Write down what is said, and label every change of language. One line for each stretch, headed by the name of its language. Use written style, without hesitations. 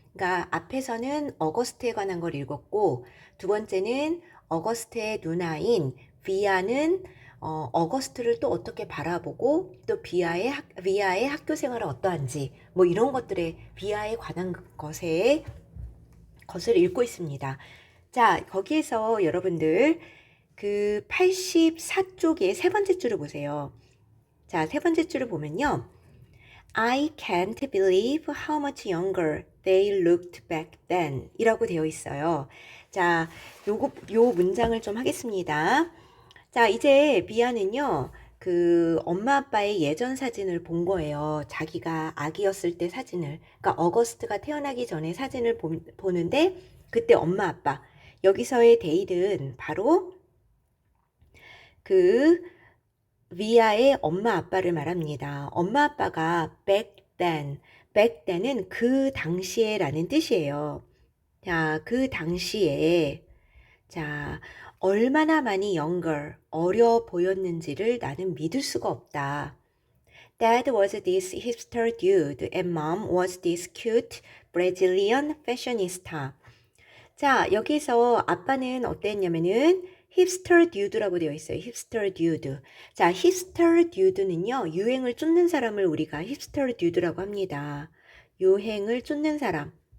Korean: 그러니까 앞에서는 어거스트에 관한 걸 읽었고, 두 번째는 어거스트의 누나인 비아는 어거스트를 또 어떻게 바라보고 또 비아의 학교 생활은 어떠한지 뭐 이런 것들에 비아에 관한 것을 읽고 있습니다. 거기에서 여러분들 그 84쪽의 세 번째 줄을 보세요. 세 번째 줄을 보면요.
English: I can't believe how much younger they looked back then
Korean: 이라고 되어 있어요. 요 문장을 좀 하겠습니다. 이제 비아는요, 그 엄마 아빠의 예전 사진을 본 거예요. 자기가 아기였을 때 사진을. 그러니까 어거스트가 태어나기 전에 사진을 보는데 그때 엄마 아빠. 여기서의 데일은 바로 그 위아의 엄마 아빠를 말합니다. 엄마 아빠가
English: back then
Korean: 은 그 당시에라는 뜻이에요. 그 당시에 얼마나 많이 younger, 어려 보였는지를 나는 믿을 수가 없다.
English: Dad was this hipster dude and mom was this cute Brazilian fashionista.
Korean: 여기서 아빠는 어땠냐면은 힙스터 듀드라고 되어 있어요. 힙스터 듀드. 힙스터 듀드는요, 유행을 쫓는 사람을 우리가 힙스터 듀드라고 합니다. 유행을 쫓는 사람.